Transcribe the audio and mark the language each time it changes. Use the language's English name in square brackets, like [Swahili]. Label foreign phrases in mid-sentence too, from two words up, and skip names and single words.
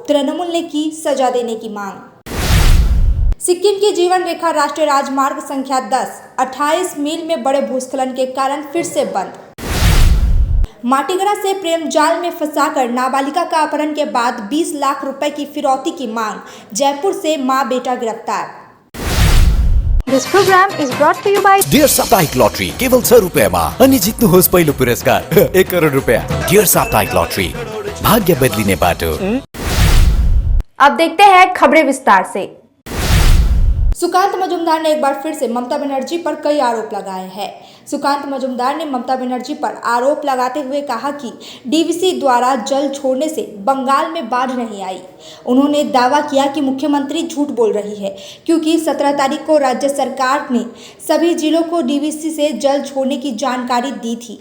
[Hindi] तृणमूल ने की सजा देने की मांग। सिक्किम की जीवन रेखा राष्ट्रीय राजमार्ग संख्या 10 28 मील में बड़े भूस्खलन के कारण फिर से बंद। माटीगड़ा से प्रेम जाल में फंसाकर नाबालिगा का अपहरण के बाद 20 लाख रुपए की फिरौती की मांग। जयपुर से मां बेटा गिरफ्तार। [English] This program is brought to you by [Nepali] डियर साप्ताहिक लॉटरी केवल 6 रुपैयाँमा अनि जित्नुहोस् पहिलो पुरस्कार 1 करोड रुपैयाँ। डियर साप्ताहिक लॉटरी, भाग्य बदलिने बाटो। [Hindi] अब देखते हैं खबरें विस्तार से। सुकांत मजूमदार ने एक बार फिर से ममता बनर्जी पर कई आरोप लगाए हैं। सुकांत मजूमदार ने ममता बनर्जी पर आरोप लगाते हुए कहा कि डीवीसी द्वारा जल छोड़ने से बंगाल में बाढ़ नहीं आई। उन्होंने दावा किया कि मुख्यमंत्री झूठ बोल रही है क्योंकि 17 तारीख को राज्य सरकार ने सभी जिलों को डीवीसी से जल छोड़ने की जानकारी दी थी।